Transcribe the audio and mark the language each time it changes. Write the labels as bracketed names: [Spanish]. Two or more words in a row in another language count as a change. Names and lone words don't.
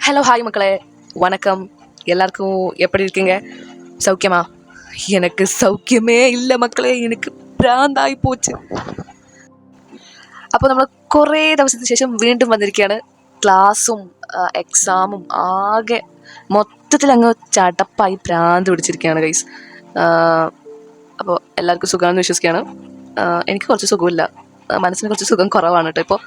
[Tamil] ஹாய் மக்களே, வணக்கம். எல்லாருக்கும் எப்படி இருக்கீங்க? சௌக்கியமா? எனக்கு சௌக்கியமே இல்லை மக்களே, எனக்கு [Malayalam] ഭ്രാന്തായി പോച്ച്. അപ്പോൾ നമ്മൾ കുറേ ദിവസത്തിന് ശേഷം വീണ്ടും വന്നിരിക്കുകയാണ്. ക്ലാസ്സും എക്സാമും ആകെ മൊത്തത്തിൽ അങ്ങ് ചടപ്പായി ഭ്രാന്ത് പിടിച്ചിരിക്കുകയാണ് ഗൈസ്. അപ്പോൾ എല്ലാവർക്കും സുഖമാണെന്ന് വിശ്വസിക്കുകയാണ്. എനിക്ക് കുറച്ച് സുഖമില്ല, മനസ്സിന് കുറച്ച് സുഖം കുറവാണ് കേട്ടോ ഇപ്പോൾ.